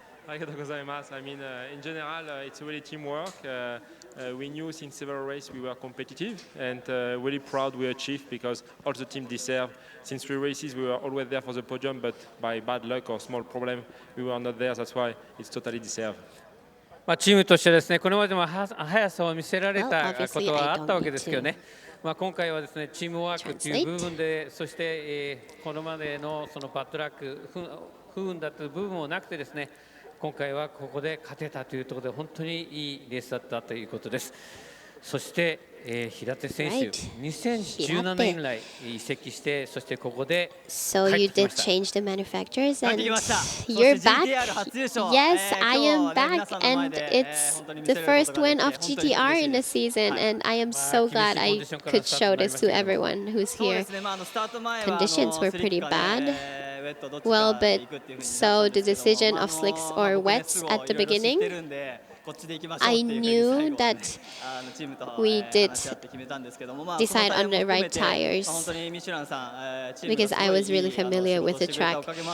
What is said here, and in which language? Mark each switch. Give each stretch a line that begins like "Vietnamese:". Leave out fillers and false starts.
English: I mean, in general, it's really teamwork. We knew since several races we were competitive, and really proud we achieved because all the team deserve. Since 3 races, we were always there for the podium, but by bad luck or small problem, we were not there. That's why it's totally deserved.
Japanese: チームとしてですね、これまでも速さを見せられたことはあったわけですけどね。今回はですね、チームワークという部分で、そして、これまでのそのバッドラック、不運だった部分もなくてですね。今回はここで勝てたというところで本当にいいレースだったということです。そして、平手選手、2017年以来移籍して、そしてここで帰ってきました。
English: So you did change the manufacturers and you're back. Yes, I am back, and it's the first win of GTR in the season, and I am so glad I could show this to everyone who's here. Conditions were pretty bad. Well, but so the decision of slicks or wets at the beginning, I knew that we did decide on the right tires because I was really familiar with the track.